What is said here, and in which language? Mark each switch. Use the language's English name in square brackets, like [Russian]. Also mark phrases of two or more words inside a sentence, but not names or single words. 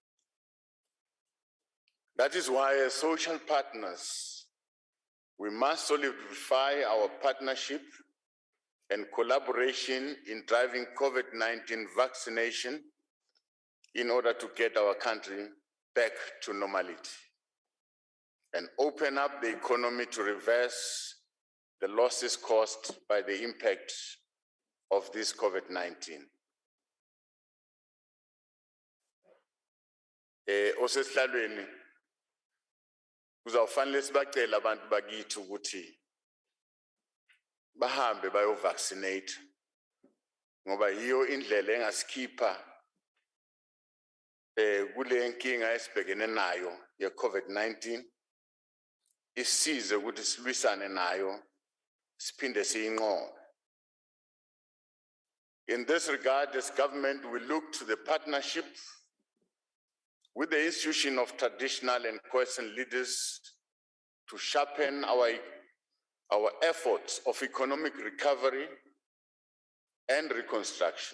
[English] That is why, as social partners, we must solidify our partnership and collaboration in driving COVID-19 vaccination in order to get our country back to normality and open up the economy to reverse the losses caused by the impact of this COVID-19. [Zulu] Osesihlalweni kuzawufanele sibacela abantu bakithi ukuthi bahambe bayo-vaccinate ngoba yiyo indlela engasikhipha kule nkinga esibhekene nayo ye-COVID-19 isize ukuthi silwisane nayo siphinde siyinqobe. [English] In this regard, as government, we look to the partnership with the institution of traditional and Khoi-San leaders to sharpen our efforts of economic recovery and reconstruction.